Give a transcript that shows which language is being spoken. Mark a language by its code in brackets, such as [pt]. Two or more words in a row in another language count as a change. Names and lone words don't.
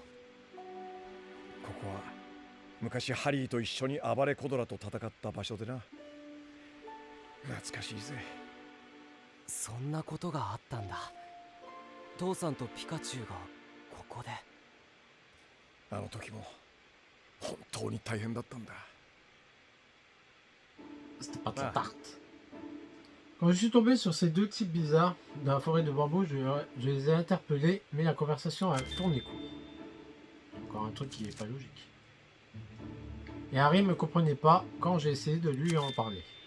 [ja] ここは昔ハリーと一緒に暴れコドラと戦った場所でな。懐かしいぜ。そんなことがあったんだ。父さんとピカチュウがここで。あの時も本当に大変だったんだ。 [fr] C'était pas très tarte. Quand je suis tombé sur ces deux types bizarres dans la forêt de bambou, je les ai interpellés, mais la conversation a tourné court. Encore un truc qui n'est pas logique. Et Harry me comprenait pas quand j'ai essayé de lui en parler.